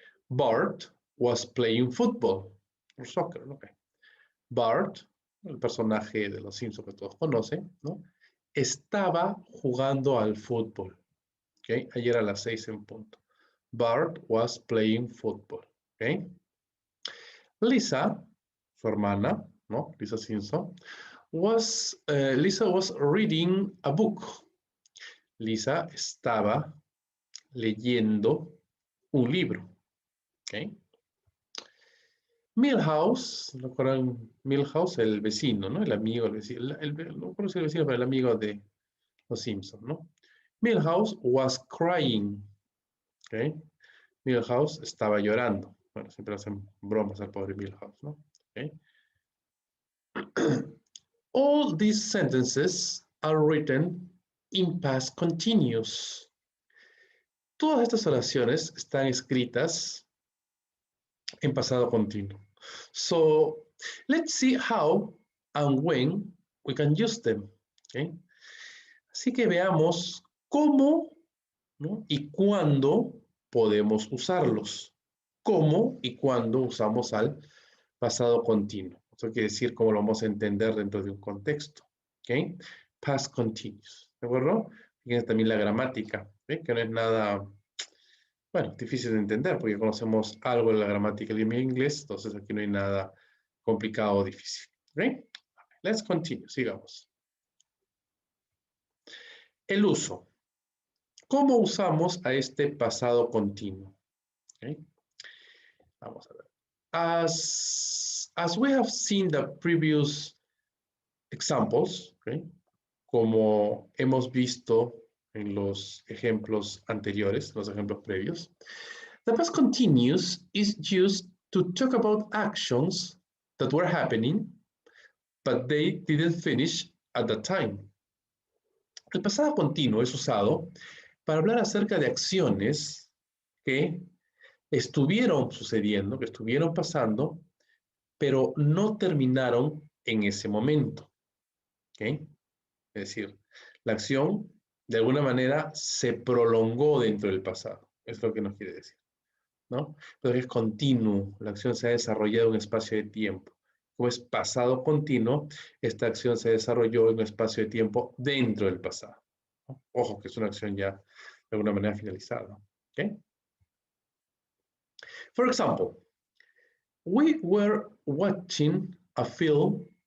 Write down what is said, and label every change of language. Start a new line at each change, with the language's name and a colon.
English: Bart was playing football, or soccer, okay.
Spanish: Bart, el personaje de los Simpsons que todos conocen, ¿no? Estaba jugando al fútbol, okay? Ayer a las 6 en punto.
English: Bart was playing football, okay? Lisa,
Spanish: su hermana, ¿no?
English: Lisa Simpson, Lisa was reading a book.
Spanish: Lisa estaba leyendo un libro. ¿Okay? Milhouse, ¿recuerdan Milhouse? El vecino, ¿no? El amigo, el vecino, no conozco el vecino, pero el amigo de los Simpsons, ¿no?
English: Milhouse was crying. ¿Okay?
Spanish: Milhouse estaba llorando. Bueno, siempre hacen bromas al pobre Milhouse, ¿no? ¿Okay?
English: All these sentences are written in past continuous.
Spanish: Todas estas oraciones están escritas en pasado continuo.
English: So, let's see how and when we can use them.
Spanish: ¿Okay? Así que veamos cómo, ¿no? Y cuándo podemos usarlos. Cómo y cuándo usamos al pasado continuo. Eso quiere decir cómo lo vamos a entender dentro de un contexto. ¿Okay? Past continuous. ¿De acuerdo? Fíjense también la gramática, ¿okay? Que no es nada, bueno, difícil de entender porque conocemos algo de la gramática del idioma inglés, entonces aquí no hay nada complicado o difícil. ¿Okay? Let's continue, sigamos. El uso. ¿Cómo usamos a este pasado continuo? ¿Okay? Vamos a ver.
English: As we have seen the previous examples, ¿okay?
Spanish: Como hemos visto en los ejemplos anteriores, los ejemplos previos,
English: the past continuous is used to talk about actions that were happening, but they didn't finish at the time.
Spanish: El pasado continuo es usado para hablar acerca de acciones que estuvieron sucediendo, que estuvieron pasando, pero no terminaron en ese momento. ¿Okay? Es decir, la acción de alguna manera se prolongó dentro del pasado. Es lo que nos quiere decir, ¿no? Pero es continuo, la acción se ha desarrollado en un espacio de tiempo. Como es pasado continuo, esta acción se desarrolló en un espacio de tiempo dentro del pasado, ¿no? Ojo, que es una acción ya de alguna manera finalizada. ¿Okay?
English: For example, we were watching a film